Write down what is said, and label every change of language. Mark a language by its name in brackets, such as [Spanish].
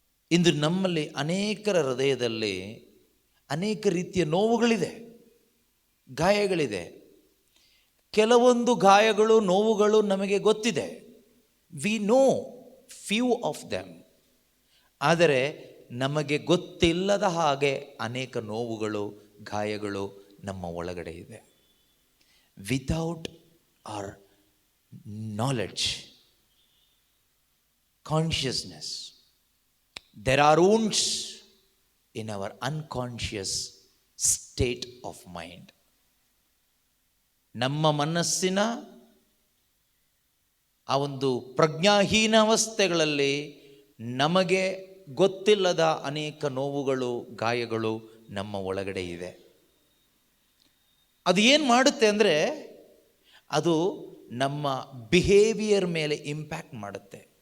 [Kannada] ಇಂದು ನಮ್ಮಲ್ಲಿ ಅನೇಕರ ಹೃದಯದಲ್ಲಿ ಅನೇಕ ರೀತಿಯ ನೋವುಗಳಿದೆ, ಗಾಯಗಳಿದೆ. ಕೆಲವೊಂದು ಗಾಯಗಳು, ನೋವುಗಳು ನಮಗೆ ಗೊತ್ತಿದೆ. [English] We know few of them. [Kannada] ಆದರೆ ನಮಗೆ ಗೊತ್ತಿಲ್ಲದ ಹಾಗೆ ಅನೇಕ ನೋವುಗಳು, ಗಾಯಗಳು ನಮ್ಮ ಒಳಗಡೆ ಇದೆ. [English] Without our knowledge, consciousness, there are wounds in our unconscious state of mind. [Kannada] ನಮ್ಮ ಮನಸ್ಸಿನ ಆ ಒಂದು ಪ್ರಜ್ಞಾಹೀನ ಅವಸ್ಥೆಗಳಲ್ಲಿ ನಮಗೆ ಗೊತ್ತಿಲ್ಲದ ಅನೇಕ ನೋವುಗಳು, ಗಾಯಗಳು ನಮ್ಮ ಒಳಗಡೆ ಇದೆ. ಅದು ಏನು ಮಾಡುತ್ತೆ ಅಂದರೆ, ಅದು ನಮ್ಮ ಬಿಹೇವಿಯರ್ ಮೇಲೆ ಇಂಪ್ಯಾಕ್ಟ್ ಮಾಡುತ್ತೆ.